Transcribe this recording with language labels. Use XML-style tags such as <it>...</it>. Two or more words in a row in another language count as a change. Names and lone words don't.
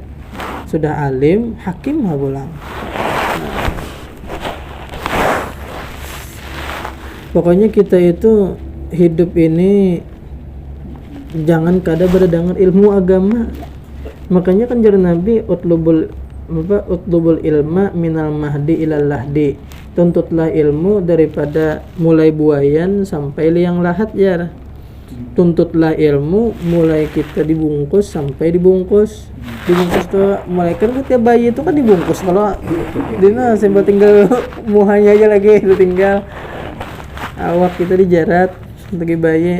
<bjn>Sudah alim, hakim habulang. Pokoknya kita itu hidup ini jangan kada berdengar ilmu agama. Makanya kan jar Nabi</bjn> <ar>اطلبوا العلم من المهد إلى اللحد.</ar> <bjn>Tuntutlah ilmu daripada mulai buayan sampai liang lahat jar. Tuntutlah ilmu mulai kita dibungkus sampai dibungkus. Dibungkus tuh mulai kan ketika bayi itu kan dibungkus. Kalau dina sampai tinggal muhanya aja lagi itu tinggal awak kita dijarat sebagai bayi.</bjn>